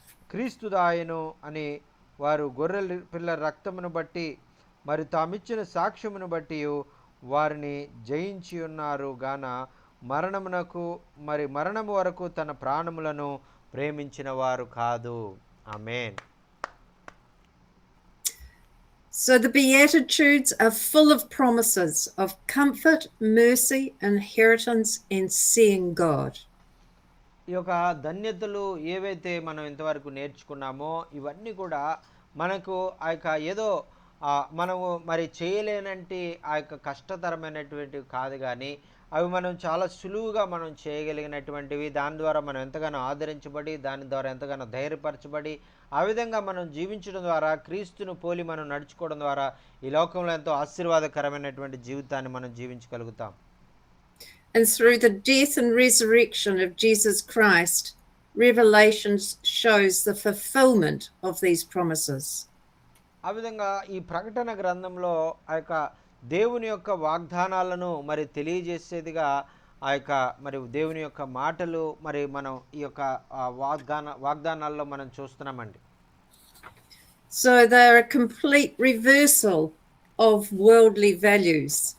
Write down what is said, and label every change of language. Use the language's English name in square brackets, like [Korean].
[Telugu] క్రీస్తుదాయను అని వారు గొర్రెల పిల్ల రక్తమును బట్టి మరి తామిచ్చిన సాక్ష్యమును బట్టి వారిని జయించి ఉన్నారు గాన మరణము వరకు తన ప్రాణములను ప్రేమించిన వారు కాదు. ఆమేన్. [English] So the Beatitudes are full of promises of comfort, mercy, inheritance, and seeing God. [Telugu] ఈ యొక్క ధన్యతలు ఏవైతే మనం ఇంతవరకు నేర్చుకున్నామో ఇవన్నీ కూడా మనకు ఆ యొక్క ఏదో మనము మరి చేయలేనంటి ఆ యొక్క కష్టతరమైనటువంటివి కాదు, కానీ అవి మనం చాలా సులువుగా మనం చేయగలిగినటువంటివి. దాని ద్వారా మనం ఎంతగానో ఆదరించబడి, దాని ద్వారా ఎంతగానో ధైర్యపరచబడి, ఆ విధంగా మనం జీవించడం ద్వారా, క్రీస్తును పోలి మనం నడుచుకోవడం ద్వారా ఈ లోకంలో ఎంతో ఆశీర్వాదకరమైనటువంటి జీవితాన్ని మనం జీవించగలుగుతాం. [English] And through the death and resurrection of Jesus Christ, Revelation shows the fulfillment of these promises. [Telugu] ఆ విధంగా ఈ ప్రకటన గ్రంథంలో ఆ యొక్క దేవుని యొక్క వాగ్దానాలను మరి తెలియజేసేదిగా ఆ యొక్క మరి దేవుని యొక్క మాటలు మరి మనం ఈ యొక్క వాగ్దానాల్లో మనం చూస్తున్నామండి. [English] So they are a complete reversal of worldly values.